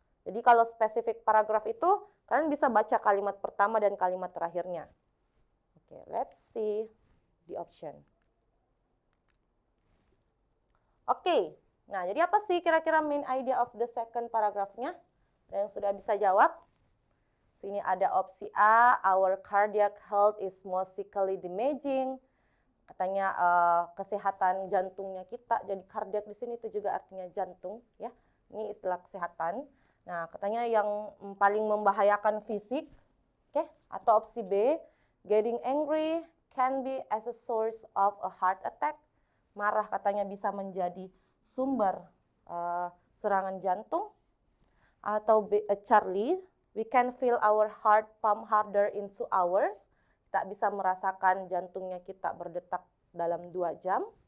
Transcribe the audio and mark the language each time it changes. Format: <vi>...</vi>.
<id>Jadi kalau spesifik paragraf itu, kalian bisa baca kalimat pertama dan kalimat terakhirnya.</id> <en>Oke, let's see the option.</en> <id>Oke, nah jadi apa sih kira-kira</id> <en>main idea of the second paragraph-</en> <id>nya? Ada yang sudah bisa jawab? Sini ada opsi A,</id> <en>our cardiac health is musically damaging.</en> <id>Katanya kesehatan jantungnya kita, jadi cardiac di sini itu juga artinya jantung, ya. Ini istilah kesehatan. Nah, katanya yang paling membahayakan fisik, oke? Atau opsi B,</id> <en>getting angry can be as a source of a heart attack.</en> <id>Marah katanya bisa menjadi sumber serangan jantung. Atau B,</id> <en>Charlie, we can feel our heart pump harder in 2 hours.</en> <id>Kita bisa merasakan jantungnya kita berdetak dalam 2 jam.</id>